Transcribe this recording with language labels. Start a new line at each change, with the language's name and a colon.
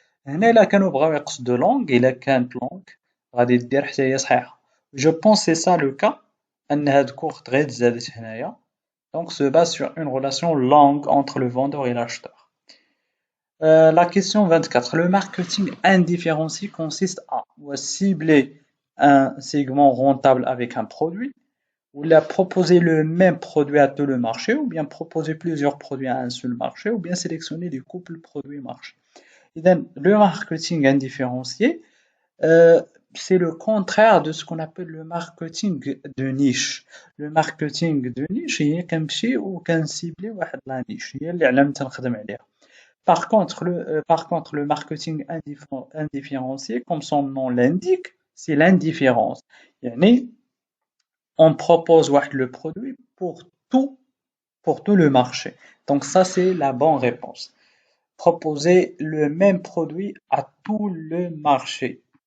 Arabic: هنا إلا كانوا بغاو يقصدوا longue إلا كانت longue غادي دير حتى هي صحيحة.
French: Je pense c'est ça le cas أن هاد courte
Arabic: غير تزادت هنايا.
French: Donc se base sur une relation longue entre le vendeur et l'acheteur. La question 24. Le marketing indifférencié consiste à cibler un segment rentable avec un produit, ou la proposer le même produit à tout le marché, ou bien proposer plusieurs produits à un seul marché, ou bien sélectionner des couples produits-marché. Le marketing indifférencié, c'est le contraire de ce qu'on appelle le marketing de niche. Le marketing de niche,
Arabic: هي كنمشي وكنسيبلي واحد لا نيش هي اللي علامة تنخدم عليها.
French: Par contre, le marketing indifférencié, comme son nom l'indique, c'est l'indifférence. يعني on propose le produit pour tout le marché. Donc ça c'est la bonne réponse. Proposer le même produit à tout le marché.